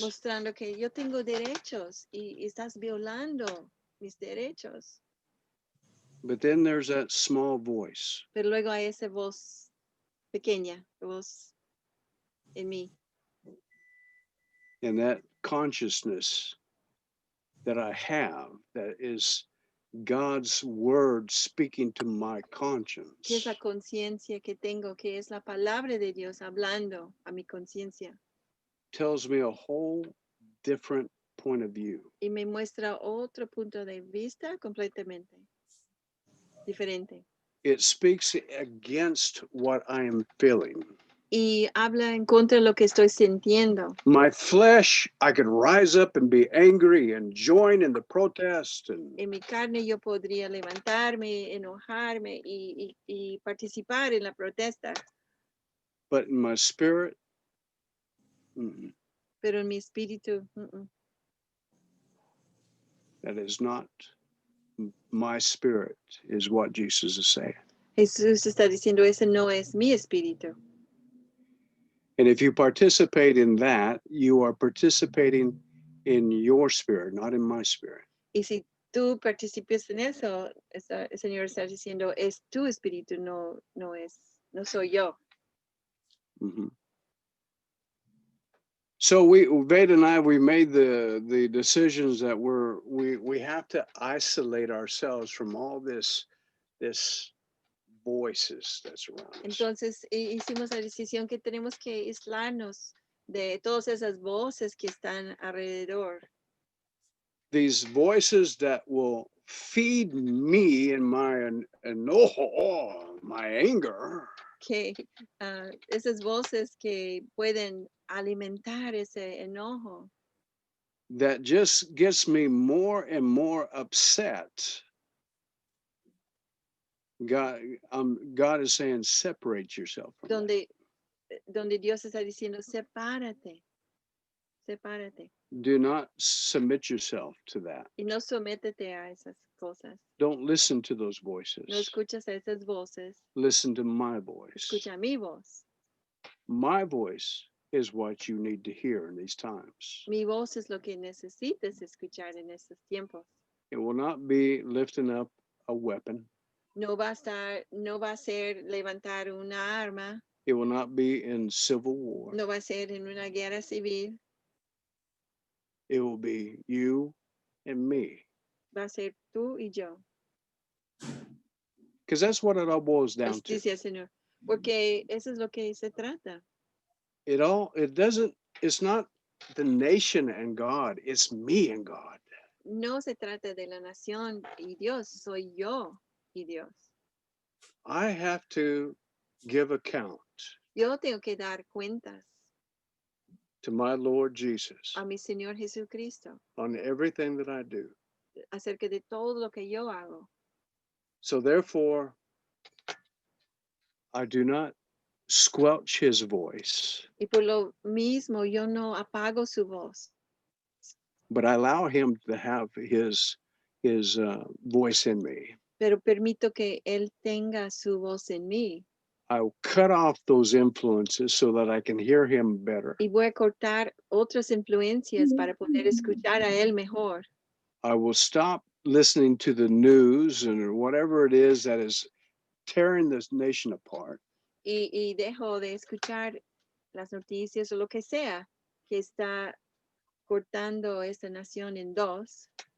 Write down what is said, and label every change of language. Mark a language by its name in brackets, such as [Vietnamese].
[Spanish] Mostrando que yo tengo derechos y estás violando mis derechos. [English] But then there's that small voice. [Spanish] Pero luego hay esa voz pequeña, voz en mí. [English] And that consciousness that I have, that is God's word speaking to my conscience. [Spanish] Que es la conciencia que tengo, que es la palabra de Dios hablando a mi conciencia. [English] Tells me a whole different point of view. [Spanish] Y me muestra otro punto de vista completamente diferente. [English] It speaks against what I am feeling. [Spanish] y habla en contra de lo que estoy sintiendo. [English] My flesh, I could rise up and be angry and join in the protest. And [Spanish] En mi carne yo podría levantarme, enojarme y participar en la protesta, [English] but in my spirit, mm-mm, [Spanish] pero en mi espíritu, [English] that is not my spirit, is what Jesus is saying. [Spanish] Jesús está diciendo, ese no es mi espíritu. [English] And if you participate in that, you are participating in your spirit, not in my spirit. [Spanish] Y si tú participes en eso, el Señor está diciendo, es tu espíritu, no soy yo. Mhm. [English] So Veda and I, we made the decisions that we have to isolate ourselves from all this voices that's around us. [Spanish] Entonces hicimos la decisión que tenemos que aislarnos de todas esas voces que están alrededor. [English] These voices that will feed me in my enojo, my anger, [Spanish] Que esas voces que pueden alimentar ese enojo, [English] that just gets me more and more upset. God is saying, separate yourself from that. [Spanish] donde Dios está diciendo, sepárate. [English] Do not submit yourself to that. [Spanish] Y no sométete a esas cosas. [English] Don't listen to those [Spanish] No [English] voices. [Spanish] escuchas a esas voces. [English] Listen to my voice. [Spanish] Escucha mi voz. [English] My voice is what you need to hear in these times. [Spanish] Mi voz es lo que necesitas escuchar en estos tiempos. [English] It will not be lifting up a weapon. [Spanish] No va a ser levantar una arma. [English] It will not be in civil war. [Spanish] No va a ser en una guerra civil. [English] It will be you and me. [Spanish] Va a ser tú y yo. [English] Because that's what it all boils down to. [Spanish] Dice el Señor. Porque eso es lo que se trata. [English] It's not the nation and God, it's me and God. [Spanish] No se trata de la nación y Dios, soy yo y Dios. [English] I have to give account [Spanish] Yo tengo que dar cuentas [English] to my Lord Jesus [Spanish] a mi Señor Jesucristo [English] on everything that I do. [Spanish] acerca de todo lo que yo hago. [English] So therefore, I do not squelch his voice, [Spanish] Y por lo mismo yo no apago su voz, [English] but I allow him to have his voice in me. [Spanish] pero permito que Él tenga su voz en mí. [English] I will cut off those influences so that I can hear him better. [Spanish] Y voy a cortar otras influencias para poder escuchar a Él mejor. [English] I will stop listening to the news and whatever it is that is tearing this nation apart. [Spanish] Y dejo de escuchar las noticias o lo que sea que está cortando esta nación en dos.